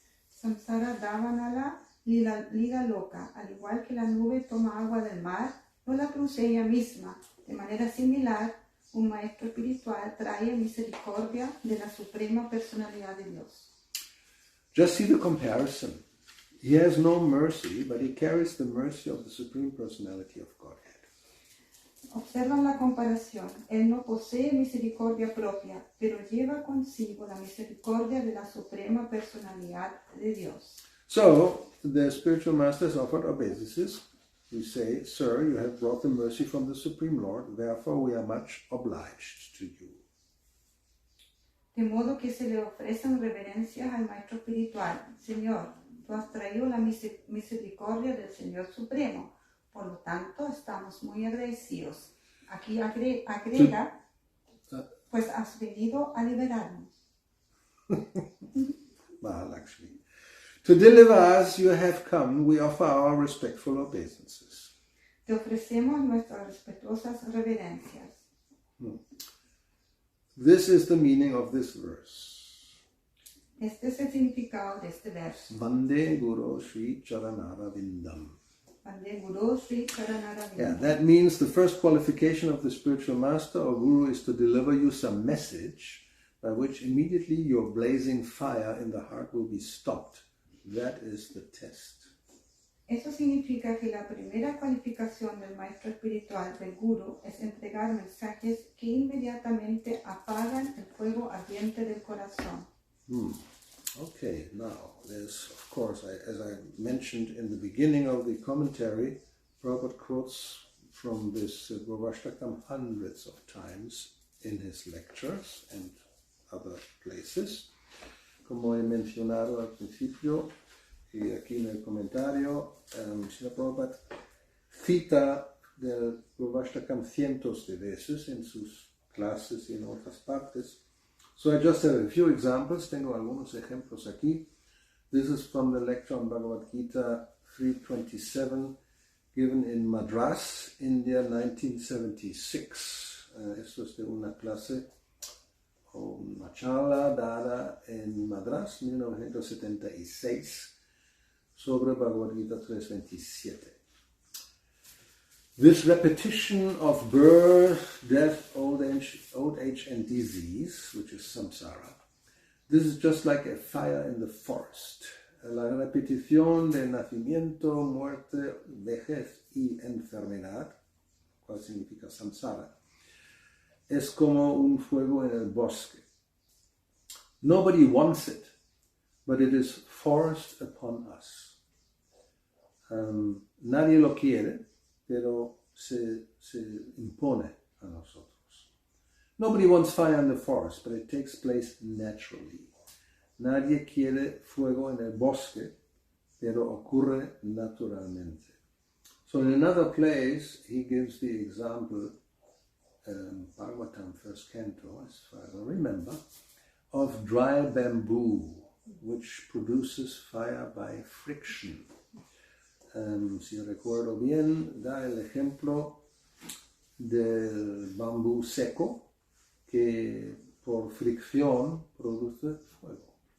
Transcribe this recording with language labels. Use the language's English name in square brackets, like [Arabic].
[Sanskrit] Samsara davanala lida loca, [Spanish] al igual que la nube toma agua del mar, no la produce ella misma. De manera similar, un maestro espiritual trae misericordia de la Suprema Personalidad de Dios. [English] Just see the comparison. He has no mercy, but he carries the mercy of the Supreme Personality of Godhead. [Spanish] Observan la comparación. Él no posee misericordia propia, pero lleva consigo la misericordia de la Suprema Personalidad de Dios. [English] So, the spiritual masters offered obeisances. We say, Sir, you have brought the mercy from the Supreme Lord, therefore we are much obliged to you. [Spanish] De modo que se le ofrecen reverencias al Maestro Espiritual. Señor, tú has traído la misericordia del Señor Supremo. Por lo tanto, estamos muy agradecidos. Aquí agrega, pues has venido a liberarnos. Mahalakshmi. [English] To deliver us, you have come. We offer our respectful obeisances. [Spanish] Te ofrecemos nuestras respetuosas reverencias. [English] This is the meaning of this verse. [Spanish] Este es el significado de este verso. [Sanskrit] Vande Guru Sri Charanara Vindam. Vande Guru Sri Charanara Vindam. [English] Yeah, that means the first qualification of the spiritual master or guru is to deliver you some message by which immediately your blazing fire in the heart will be stopped. That is the test. [Spanish] Eso significa que la primera cualificación del maestro espiritual, del guru, es entregar mensajes que inmediatamente apagan el fuego ardiente del corazón. [English] Okay, now there's, of course, as I mentioned in the beginning of the commentary, Prabhupada quotes from this Gurvastaka hundreds of times in his lectures and other places. [Spanish] Como he mencionado al principio, y aquí en el comentario, Srila Prabhupada cita del Gurvastaka cientos de veces en sus clases y en otras partes. [English] So I just have a few examples. [Spanish] Tengo algunos ejemplos aquí. [English] This is from the lecture on Bhagavad Gita 327, given in Madras, India, 1976. [Spanish] Esto es de una clase o una charla dada en Madras, 1976, sobre Bhagavad Gita 327. [English] This repetition of birth, death, old age and disease, which is samsara, this is just like a fire in the forest. [Spanish] La repetición de nacimiento, muerte, vejez y enfermedad, cual significa samsara, es como un fuego en el bosque. [English] Nobody wants it, but it is forced upon us. [Spanish] Nadie lo quiere, pero se impone a nosotros. [English] Nobody wants fire in the forest, but it takes place naturally. [Spanish] Nadie quiere fuego en el bosque, pero ocurre naturalmente. [English] So in another place, he gives the example, Bhagavatam, first canto, as far as I remember, of dry bamboo, which produces fire by friction. [Spanish] Si recuerdo bien, da el ejemplo del bambú seco que por fricción produce fuego.